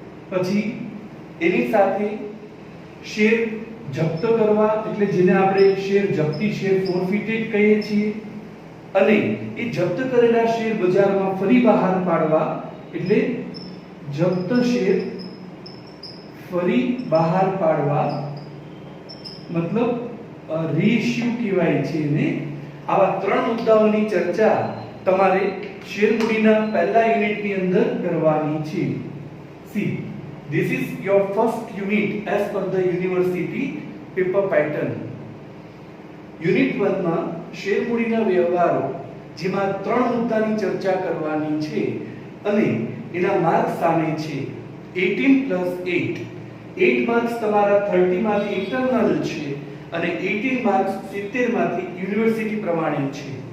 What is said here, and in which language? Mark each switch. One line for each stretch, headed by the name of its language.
Gujarati: પછી એની સાથે શેર જપ્ત કરવા, એટલે જેને આપણે શેર જપ્તી, શેર ફોરફિટેડ કહીએ છીએ, અને એ જપ્ત કરેલા શેર બજારમાં ફરી બહાર પાડવા, એટલે જપ્ત શેર ફરી બહાર પાડવા, મતલબ રીઇશ્યુ કહેવાય છે એને. આવા ત્રણ મુદ્દાઓની ચર્ચા તમારે શેર મૂડીના પહેલા યુનિટની અંદર કરવાની છે.
English: See, this is your first unit as per the university paper pattern.
Gujarati: Unit 1 માં શેર મૂડીના વ્યવહારો, જેમાં ત્રણ મુદ્દાની ચર્ચા કરવાની છે અને એના માર્ક્સ સામે છે 18 8. 8 માર્ક્સ તમારા 30 માંથી ઇન્ટરનલ છે અને 18 માર્ક્સ 70 માંથી યુનિવર્સિટી પ્રમાણે છે.